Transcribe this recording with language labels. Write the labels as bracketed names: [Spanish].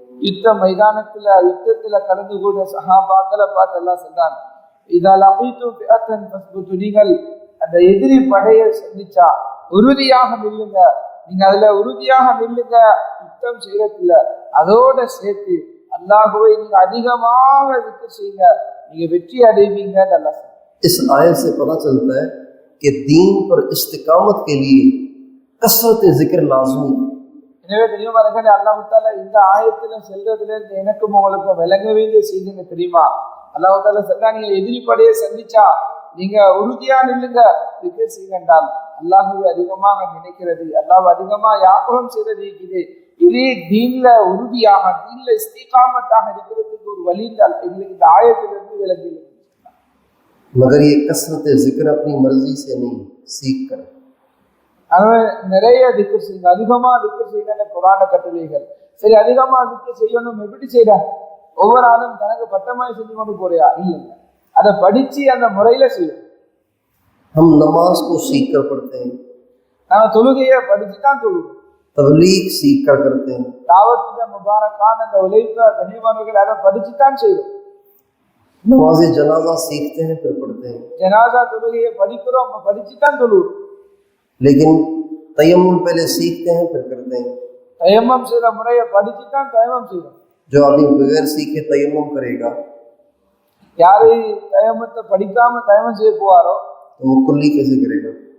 [Tamil] யுத்த மைதானத்துல யுத்தத்துல கலந்து கூட சஹாபாக்களை பார்த்து அல்லாஹ் சொல்றான், இதா லகீதும் ஃபிஅத்தன் ஃபஸ்புத்து, நீங்கள் அந்த எதிரி படையை சந்திச்சா உறுதியாக நில்லுங்க. நீங்க அதுல உறுதியாக நில்லுங்க, யுத்தம் செய்யறதில்ல, அதோட சேர்த்து அல்லாஹ்வை நீங்க அதிகமாக திக்ர் செய்யுங்க, நீங்க வெற்றி அடைவீங்க அல்லாஹ் சொல்றான். [Hindi] इस आयत से पता चलता है कि दीन पर इस्तिकामत के लिए कसरत जिक्र लाज़मी है. [Tamil] எனவே தெரியுமானே அல்லாஹ் தஆலா இந்த ஆயத்துல சொல்றதுல இருந்து எனக்கும் உங்களுக்கும் விளங்க வேண்டிய செய்திங்க தெரியுமா? அல்லாஹ் தஆலா சொல்றான், நீங்க எதிரி படையை சந்திச்சா நீங்க உறுதியா நில்லுங்க, திக்ர் செய்யுங்கன்றால் அல்லாஹ்வை அதிகமாக நினைக்கிறது, அல்லாஹ் அதிகமா யாபகம் செய்யறது இருக்குது. இது தீன்ல உறுதியாக தீன்ல இஸ்திகாமத்தாக இருக்கிறதுக்கு ஒரு வழி எங்களுக்கு இந்த ஆயத்திலிருந்து விளங்கி. [Hindi] मगर ये कसरत जिक्र अपनी मर्जी से नहीं, सीख कर. [Tamil] அவன் நிறைய திக்ர் செய்யுங்க, அதிகமா திக்ர் செய்யுங்க குர்ஆன கட்டளைகள். சரி, அதிகமா திக்ர் செய்யணும், எப்படி செய்யற? ஒவ்வொரு ஆளும் தனக்கு பட்டமாய் செஞ்சு கொண்டு போறியா? இல்லைங்க, அதை படிச்சு அந்த முறையில செய்யும். [Hindi] हम नमाज को सीख कर पढ़ते हैं, [Tamil] நாம தொழுகையை படிச்சு தான் தொழுவோம். [Hindi] तबलीग सीख कर करते हैं, [Tamil] தாவத்துட முபாரக்கான அந்த உழைப்ப கனிமானவர்கள் அதை படிச்சு தான் செய்வோம். [Hindi] नमाज़े जनाजा सीखते हैं फिर पढ़ते हैं, जनाजा [Tamil] தொழுகையை படிக்கிறோம், படிச்சு தான் தொழுவோம். [Hindi] लेकिन तयम्मुम पहले सीखते हैं फिर करते हैं, तयम्मुम से मुறையை [Tamil] படிச்சு தான் तयम्मुम செய்வோம். [Hindi] जो आदमी बगैर सीखे तयम्मुम करेगा, [Tamil] யாரு तयम्मुम படிக்காம तयम्मुम செய்ய போவாரோ [Hindi] तो वो कुल्ली कैसे करेगा?